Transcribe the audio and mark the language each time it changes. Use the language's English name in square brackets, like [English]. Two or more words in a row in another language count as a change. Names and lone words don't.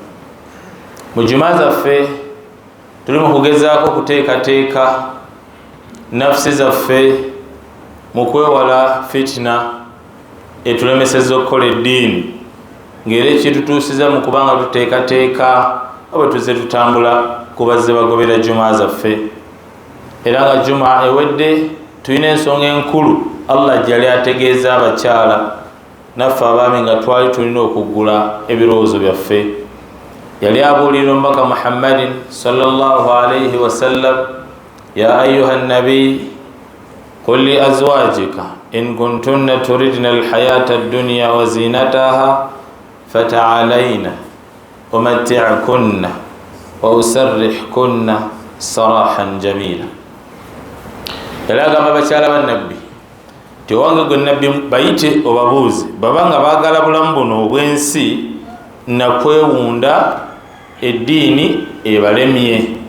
[Ganda] Mu juma zaffe tuli mu kugezaako kuteekateeka nafsi zaffe mu kwewala fitina etulemeseza okukola eddiini, ng'era ekitutuusiza mu kubanga tuteekateeka oba tuzze tutambula ku bazze bagobera juma zaffe. Era nga juma ewedde tulina ensonga enkulu Allah gyali ategeeza abakyala naffe abaami nga twali tulina okuggula ebirowoozo byaffe. Yali abuulira omubaka [Arabic] محمد صلى الله عليه وسلم يا أيها النبي قل لأزواجك إن كنتن تردن الحياة الدنيا وزينتها فتعالين أمتعكن وأسرحكن سراحا جميلا. [Ganda] Era agamba abakyala ba nabbi ti owange gwe nabbi bayite obabuuze babanga baagala bulamu buno obw'ensi nakwewunda eddiini ebalemye.